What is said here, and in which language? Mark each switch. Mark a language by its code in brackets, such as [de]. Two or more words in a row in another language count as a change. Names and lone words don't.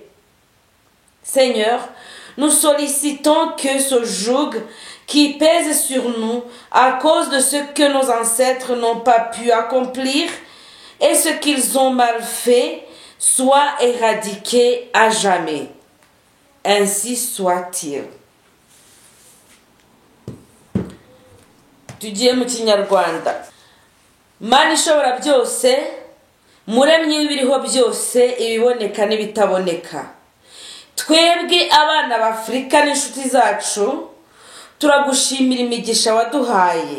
[fr] Seigneur, nous sollicitons que ce joug qui pèse sur nous à cause de ce que nos ancêtres n'ont pas pu accomplir et ce qu'ils ont mal fait soit éradiqué à jamais. Ainsi soit-il. [rw] Tugiye mu Kinyarwanda. Mana ishobora byose, muremyi w'ibiriho byose, ibiboneka n'ibitaboneka. Twebwe abana b'Afrika n'inshuti zacu turagushimira imigisha waduhaye.